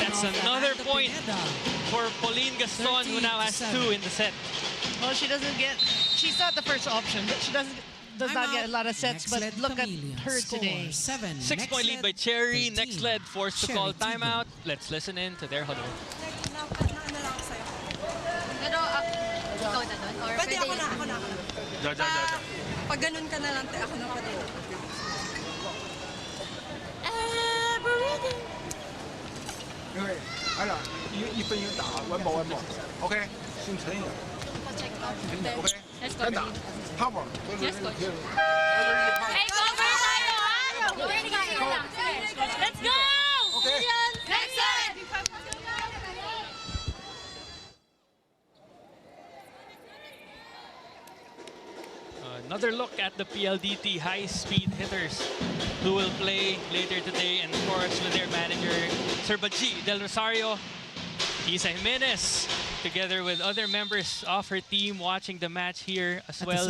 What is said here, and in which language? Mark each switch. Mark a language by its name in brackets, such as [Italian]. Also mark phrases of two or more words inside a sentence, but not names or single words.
[English] That's another point for Pauline Gaston, who now has 2 in the set. well, she doesn't get. She's not the first option. But she does not get a lot of sets. But look at her today. 6-point lead by Chery. Nxled forced to call timeout. Let's listen in to their huddle. [Filipino] Pero ikaw na doon? Or Pwede ako na. Ja. Pag ganun ka na lang, ako na pa din. Okay. [Cantonese] 係啦，一分要打，穩步。OK， 先沉一點。OK， 跟打。Power。 [English] Yes, coach. Hey, cover [Filipino] tayo, ha? [English] Let's go! Okay. Nxled! Another look at the PLDT high-speed hitters who will play later today, and of course with their manager, Sir Baji Del Rosario, Isa Jimenez, together with other members of her team watching the match here as well.